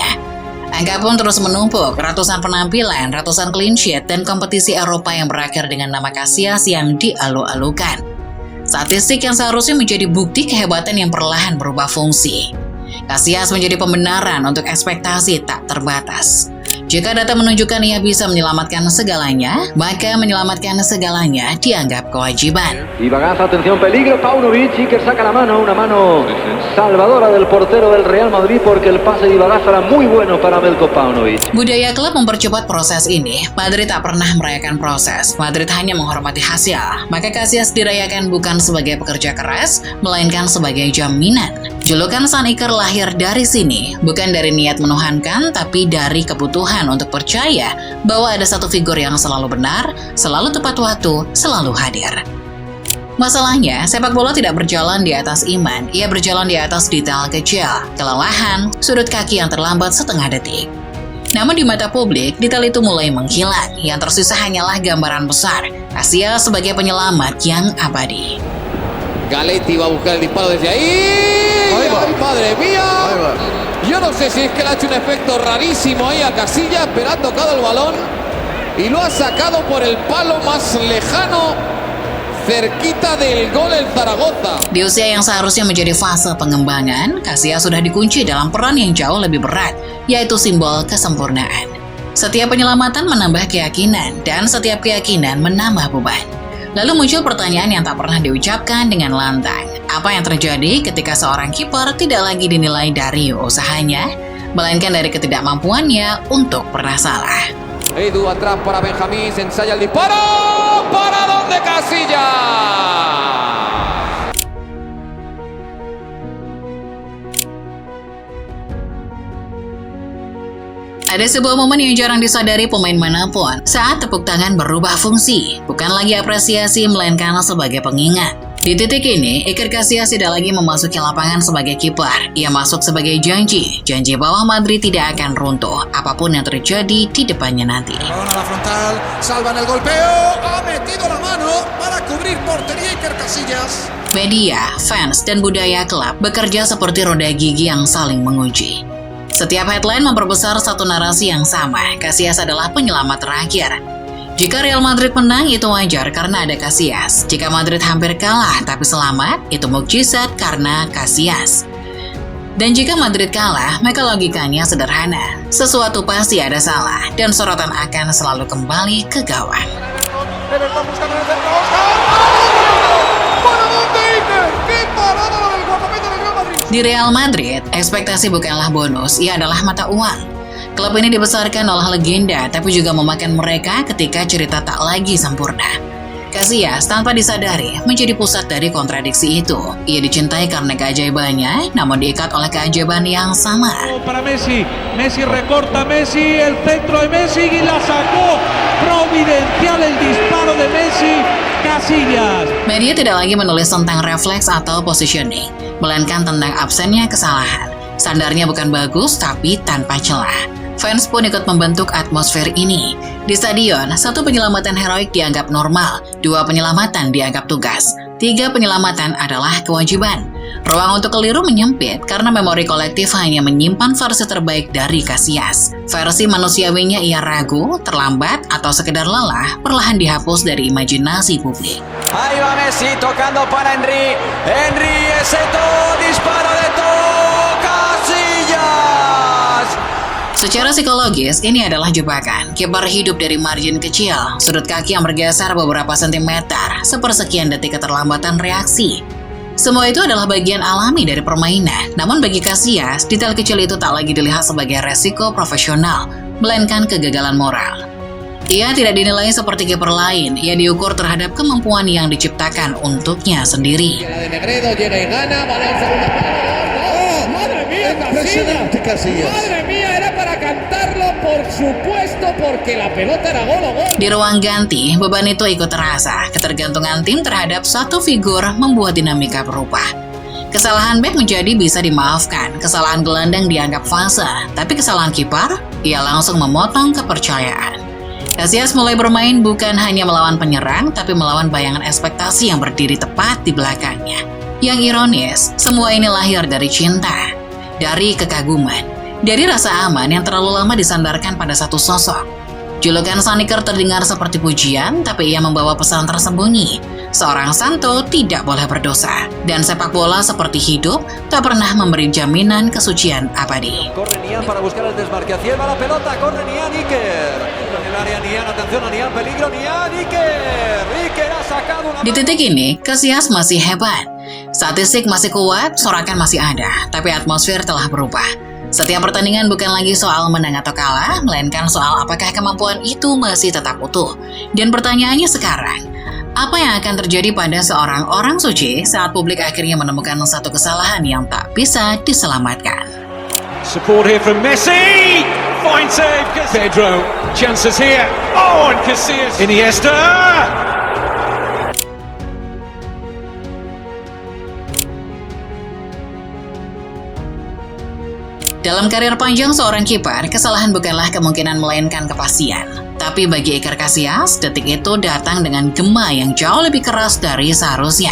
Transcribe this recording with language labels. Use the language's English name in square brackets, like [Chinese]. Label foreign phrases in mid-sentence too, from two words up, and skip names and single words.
[Indonesian] Angka pun terus menumpuk, ratusan penampilan, ratusan [English] clean sheet, [Indonesian] dan kompetisi Eropa yang berakhir dengan nama Casillas yang dialu-alukan. Statistik yang seharusnya menjadi bukti kehebatan yang perlahan berubah fungsi. Casillas menjadi pembenaran untuk ekspektasi tak terbatas. Jika data menunjukkan ia bisa menyelamatkan segalanya, maka menyelamatkan segalanya dianggap kewajiban. [Spanish] Y Bagaza, atención, peligro, Paunovic, Iker saca la mano, una mano salvadora del portero del Real Madrid porque el pase de Bagaza era muy bueno para Veljko Paunovic. [Indonesian] Budaya klub mempercepat proses ini. Madrid tak pernah merayakan proses. Madrid hanya menghormati hasil. Maka Casillas dirayakan bukan sebagai pekerja keras, melainkan sebagai jaminan. Julukan San Iker lahir dari sini, bukan dari niat menuhankan, tapi dari kebutuhan untuk percaya bahwa ada satu figur yang selalu benar, selalu tepat waktu, selalu hadir. Masalahnya, sepak bola tidak berjalan di atas iman, ia berjalan di atas detail kecil, kelelahan, sudut kaki yang terlambat setengah detik. Namun di mata publik, detail itu mulai menghilang, yang tersisa hanyalah gambaran besar, Casillas sebagai penyelamat yang abadi. [Spanish] Galetti va a buscar el disparo desde ahí. ¡Ay, madre mía! Yo no sé si es que le ha hecho un efecto rarísimo ahí a Casillas, pero ha tocado el balón y lo ha sacado por el palo más lejano, cerquita del gol el Zaragoza. [Indonesian] Di usia yang seharusnya menjadi fase pengembangan, Casillas sudah dikunci dalam peran yang jauh lebih berat, yaitu simbol kesempurnaan. Setiap penyelamatan menambah keyakinan, dan setiap keyakinan menambah beban. Lalu muncul pertanyaan yang tak pernah diucapkan dengan lantang. Apa yang terjadi ketika seorang kiper tidak lagi dinilai dari usahanya, melainkan dari ketidakmampuannya untuk pernah salah? [Spanish] Edu atrás para Benjamín, se ensaya el disparo. ¿Para dónde Casillas? [Indonesian] Ada sebuah momen yang jarang disadari pemain manapun saat tepuk tangan berubah fungsi, bukan lagi apresiasi melainkan sebagai pengingat. Di titik ini, Iker Casillas tidak lagi memasuki lapangan sebagai kiper. Ia masuk sebagai janji bahwa Madrid tidak akan runtuh apapun yang terjadi di depannya nanti. [Spanish] Balón a la frontal, salvan el golpeo, ha metido la mano para cubrir portería Iker Casillas. [Indonesian] Media, fans, dan budaya klub bekerja seperti roda gigi yang saling menguji. Setiap headline memperbesar satu narasi yang sama, Casillas adalah penyelamat terakhir. Jika Real Madrid menang, itu wajar karena ada Casillas. Jika Madrid hampir kalah tapi selamat, itu mukjizat karena Casillas. Dan jika Madrid kalah, maka logikanya sederhana. Sesuatu pasti ada salah, dan sorotan akan selalu kembali ke gawang. [Spanish] Everton buscando en el centro, Oscar. ¿Para dónde Iker? ¡Qué parada la del guardameta del Real Madrid! [Indonesian] Di Real Madrid, ekspektasi bukanlah bonus, ia adalah mata uang. Klub ini dibesarkan oleh legenda, tapi juga memakan mereka ketika cerita tak lagi sempurna. Casillas tanpa disadari menjadi pusat dari kontradiksi itu. Ia dicintai karena keajaibannya, namun diikat oleh keajaiban yang sama. [Spanish] Para Messi, Messi recorta Messi, el centro de Messi y la sacó. Providencial el disparo de Messi, Casillas. [Indonesian] Media tidak lagi menulis tentang refleks atau positioning, melainkan tentang absennya kesalahan. Standarnya bukan bagus, tapi tanpa celah. Fans pun ikut membentuk atmosfer ini. Di stadion, 1 penyelamatan heroik dianggap normal, 2 penyelamatan dianggap tugas, 3 penyelamatan adalah kewajiban. Ruang untuk keliru menyempit karena memori kolektif hanya menyimpan versi terbaik dari Casillas. Versi manusiawinya ia ragu, terlambat, atau sekedar lelah perlahan dihapus dari imajinasi publik. [Spanish] Ahí va Messi tocando para Henry. Henry, ese disparo de Casillas. [Indonesian] Secara psikologis, ini adalah jebakan. Kiper hidup dari margin kecil, sudut kaki yang bergeser beberapa sentimeter, sepersekian detik keterlambatan reaksi. Semua itu adalah bagian alami dari permainan. Namun bagi Casillas, detail kecil itu tak lagi dilihat sebagai resiko profesional, melainkan kegagalan moral. Ia tidak dinilai seperti kiper lain, ia diukur terhadap kemampuan yang diciptakan untuknya sendiri. [Spanish] La de Negredo llega y gana, va al segundo palo. ¡Oh, madre mía, Casillas! ¡Madre mía, era para cantarlo, por supuesto, porque la pelota era gol o gol! [Indonesian] Di ruang ganti, beban itu ikut terasa. Ketergantungan tim terhadap satu figur membuat dinamika berubah. Kesalahan bek menjadi bisa dimaafkan, kesalahan gelandang dianggap fase, tapi kesalahan kiper, ia langsung memotong kepercayaan. Casillas mulai bermain bukan hanya melawan penyerang, tapi melawan bayangan ekspektasi yang berdiri tepat di belakangnya. Yang ironis, semua ini lahir dari cinta, dari kekaguman, dari rasa aman yang terlalu lama disandarkan pada satu sosok. Julukan Saniker terdengar seperti pujian, tapi ia membawa pesan tersembunyi. Seorang santo tidak boleh berdosa, dan sepak bola seperti hidup tak pernah memberi jaminan kesucian abadi. [Spanish] Corre Nian para buscar el desmarque. Hacia va la pelota, corre Nian, Iker. En el área Nian, atención a Nian, peligro Nian, Iker. Iker ha sacado una... [Indonesian] Di titik ini, Casillas masih hebat. Statistik masih kuat, sorakan masih ada, tapi atmosfer telah berubah. Setiap pertandingan bukan lagi soal menang atau kalah, melainkan soal apakah kemampuan itu masih tetap utuh. Dan pertanyaannya sekarang, apa yang akan terjadi pada seorang orang suci saat publik akhirnya menemukan satu kesalahan yang tak bisa diselamatkan? [English] Support here from Messi. Fine save, Pedro. Chances here. Oh, and Casillas. Iniesta. [Indonesian] Dalam karir panjang seorang kiper, kesalahan bukanlah kemungkinan melainkan kepastian. Tapi bagi Iker Casillas, detik itu datang dengan gema yang jauh lebih keras dari seharusnya.